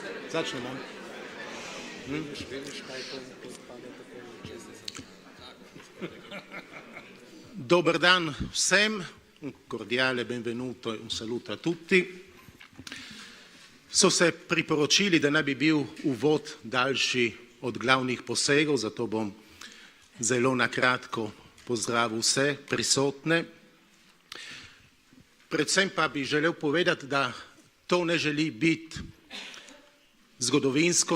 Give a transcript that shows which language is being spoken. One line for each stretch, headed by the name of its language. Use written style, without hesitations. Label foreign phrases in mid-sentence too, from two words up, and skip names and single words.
Slovenian: Začnemo. Dober dan vsem,
Italian: un cordiale benvenuto e un saluto a tutti.
Slovenian: So se priporočili, da naj bi bil uvod daljši od glavnih posegov, zato bom zelo na kratko pozdravil vse prisotne. Predvsem pa bi želel povedati, da to ne želi biti zgodovinsko